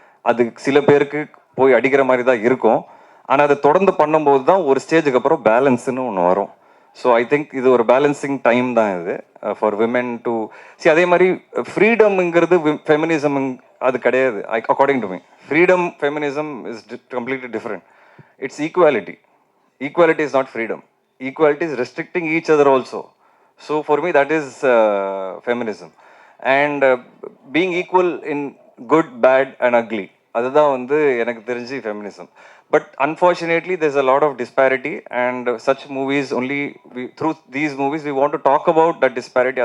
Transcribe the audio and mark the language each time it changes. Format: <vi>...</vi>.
<ta>அது சில பேருக்கு போய் அடிக்கிற மாதிரி தான் இருக்கும். ஆனால் அதை தொடர்ந்து பண்ணும்போது தான் ஒரு ஸ்டேஜுக்கு அப்புறம் பேலன்ஸ்னு ஒன்று வரும்.</ta> <en>so I think</en> <ta>இது ஒரு பேலன்சிங் டைம் தான் இது</ta> <en>for women to</en> <ta>அதே மாதிரி ஃப்ரீடம்ங்கிறது ஃபெமினிசம் அது கிடையாது.</ta> <en>According to me freedom feminism is completely different. It's equality. Equality is not freedom. Equality is restricting each other also. So for me that is feminism. And being equal in good, bad and ugly.</en> <ta>அதுதான் வந்து எனக்கு தெரிஞ்சு feminism.</ta> <en>But unfortunately there's a lot of disparity and such movies only through these movies we want to talk about that disparity.</en>